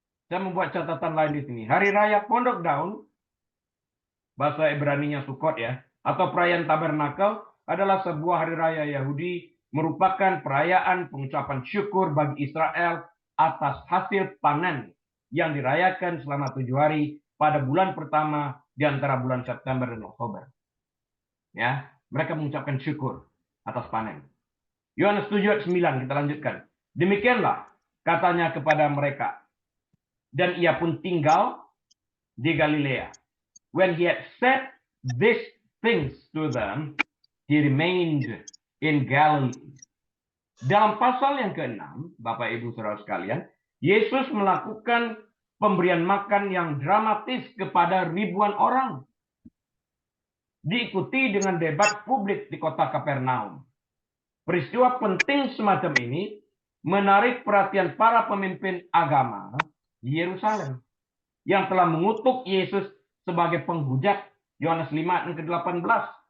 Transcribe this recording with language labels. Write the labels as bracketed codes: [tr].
[id] Saya membuat catatan lain di sini. Hari Raya Pondok Daun, bahasa Ibraninya Sukkot ya, atau perayaan Tabernakel adalah sebuah hari raya Yahudi, merupakan perayaan pengucapan syukur bagi Israel atas hasil panen yang dirayakan selama 7 hari pada bulan pertama di antara bulan September dan Oktober. Ya, mereka mengucapkan syukur atas panen. Yohanes 7 ayat 9, kita lanjutkan. Demikianlah katanya kepada mereka, dan ia pun tinggal di Galilea. [en] When he had said these things to them, he remained in Galilee. [id] Dalam pasal yang ke-6, Bapak Ibu Saudara sekalian, Yesus melakukan pemberian makan yang dramatis kepada ribuan orang. Diikuti dengan debat publik di kota Kapernaum. Peristiwa penting semacam ini menarik perhatian para pemimpin agama di Yerusalem yang telah mengutuk Yesus sebagai penghujat, Yohanes 5 ayat ke-18.